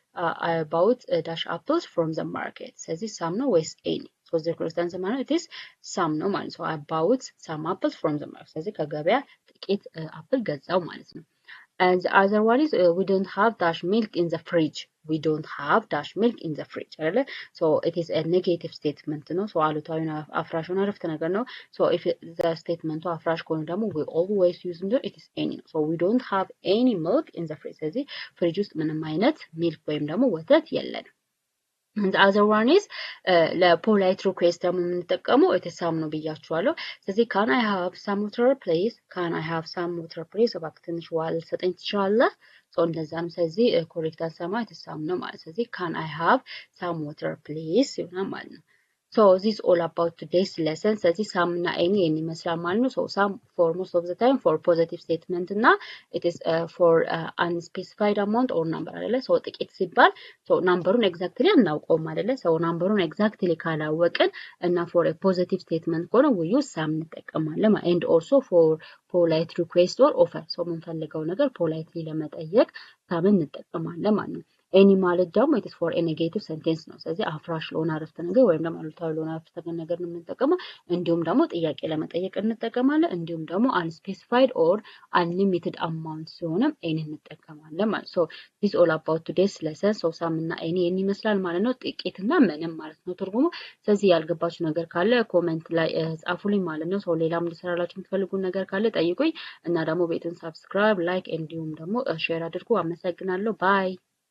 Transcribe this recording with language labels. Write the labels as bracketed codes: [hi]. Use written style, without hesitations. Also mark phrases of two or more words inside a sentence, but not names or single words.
[en] dash apples from the market ስለዚህ some [am] ነው ወይስ [en] any so the correct answer ማለት it is some [am] ነው ማለት [en] so about some apples from the market [am] ስለዚህ ከገበያ ጥቂት አፕል ገዛው ማለት ነው [en] and the other one is we don't have dash milk in the fridge we don't have dash milk in the fridge አይደለ so it is a negative statement ነው so [am] አሉታዊ አፍራሽ ሆነ አረፍተ ነገር ነው [en] so if the statement [am] አፍራሽ ከሆነ [en] ደግሞ we always use it is any so we don't have any milk in the fridge [am] ስለዚህ ፍሪጅ ውስጥ ምንም አይነት ሚልክ ወይም ደግሞ ወተት የለንም [en] and the other one is [am] ለፖላይት ሪኩዌስት ደግሞ የምንጠቀመው የተሳም ነው ብያችኋለሁ ስለዚህ [en] can I have some water please can I have some water please [am] እባክህ ትንሽ ውሃ ልትሰጠኝ ትችላለህ [en] so [am] እንደዛም ስለዚህ ኮሬክት አንሰማ የተሳም ነው ማለት ስለዚህ [en] can I have some water please [am] ይሆናል ማለት ነው [en] so this is all about today's lesson [am] ስለዚህ some እና any ይመስላል ማለት ነው [en] so some for most of the time for positive statement እና it is for unspecified amount or number አይደለ so [am] ጥቂት ሲባል [en] so numberውን exactly [am] አናውቀውም አይደለ [en] so numberውን exactly [am] ካላወቅን እና [en] for a positive statement ከሆነ we use some እንጠቀማለን and also for polite request or offer so [am] የምንፈልገው ነገር [en] politely ለመጠየቅ some [am] እንጠቀማለን ማለት ነው [en] any [am] ማለት ደግሞ [en] it is for a negative sentence ነው [am] ስለዚህ አፍራሽ ለሆነ አረፍተ ነገር ወይም ደግሞ አሉታዊ ለሆነ አረፍተ ነገር ነው የምንጠቀመው እንዲሁም ደግሞ ጥያቄ ለመጠየቅ እንጠቀማለን እንዲሁም ደግሞ [en] unspecified or unlimited amount [am] ሲሆንም any እንጠቀማለን ማለት [en] so this all about today's lesson so some [am] እና any ይመስላል ማለት ነው ጥቂትና ምንም ማለት ነው ትርጉሙ ስለዚህ ያልገባችሁ ነገር ካለ ኮሜንት ላይ ጻፉልኝ ማለት ነው so ሌላም እንድሰራላችሁ የምትፈልጉ ነገር ካለ ጠይቁኝ እና ደግሞ ቤቱን [en] subscribe like [am] እንዲሁም ደግሞ share አድርጉ አመሰግናለሁ bye